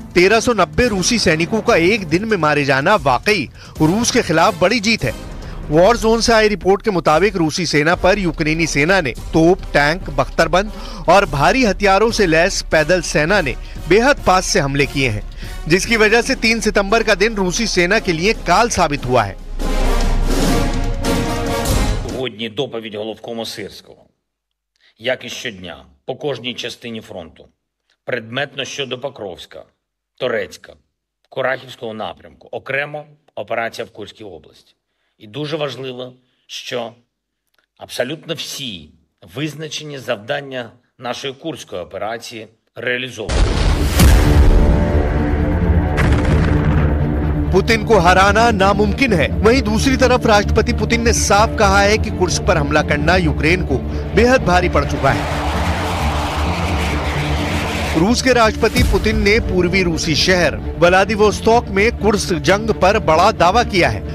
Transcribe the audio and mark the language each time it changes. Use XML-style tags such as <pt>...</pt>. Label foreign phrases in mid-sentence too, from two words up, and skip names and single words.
<hi>1390 रूसी सैनिकों का एक दिन में मारे जाना वाकई रूस के खिलाफ बड़ी जीत है। वॉर जोन से आई रिपोर्ट के मुताबिक रूसी सेना पर यूक्रेनी सेना ने तोप, टैंक, बख्तरबंद और भारी हथियारों से लैस पैदल सेना ने बेहद पास से हमले किए हैं, जिसकी वजह से 3 सितंबर का दिन रूसी सेना के लिए काल साबित हुआ है।</hi> <uk>Сьогодні доповідь головкому Сирського. Як і щодня, по кожній частині фронту. Предметно щодо Покровська, Торецька, Курахівського напрямку. Окремо операція в Курській області. І дуже важливо, що абсолютно всі визначені завдання нашої Курської операції реалізовані.</uk> <hi>पुतिन को हराना नामुमकिन है। वहीं दूसरी तरफ राष्ट्रपति पुतिन ने साफ कहा है कि कुर्स्क पर हमला करना यूक्रेन को बेहद भारी पड़ चुका है। रूस के राष्ट्रपति पुतिन ने पूर्वी रूसी शहर व्लादिवोस्तोक में कुर्स्क जंग पर बड़ा दावा किया है।</hi>